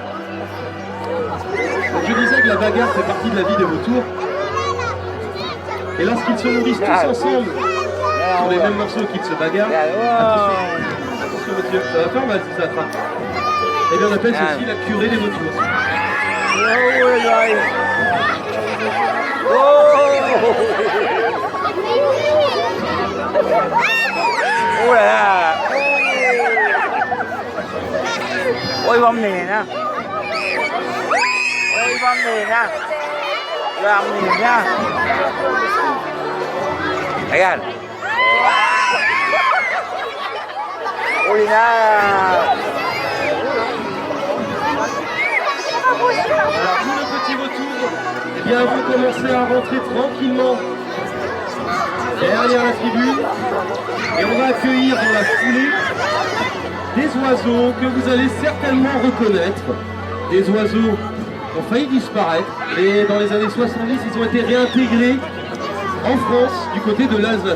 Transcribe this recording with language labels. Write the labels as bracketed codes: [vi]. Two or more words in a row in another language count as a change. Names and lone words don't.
[fr] Donc je disais que la bagarre fait partie de la vie des vautours. Et lorsqu'ils se nourrissent tous ensemble, sur les mêmes morceaux qu'ils se bagarrent, attention monsieur, ça va faire mal si ça attrape. Et bien on appelle ceci la curée des vautours. Oh là là. [vi] Ôi bom nè nha. Ôi bom nè nha. Làm nè nha. [fr] Regarde. Ôi là. Alors tous nos petits vautours, eh bien vous commencez à rentrer tranquillement derrière la tribune et on va accueillir dans la foulée des oiseaux que vous allez certainement reconnaître, des oiseaux qui ont failli disparaître et dans les années 70 ils ont été réintégrés en France du côté de l'Alsace.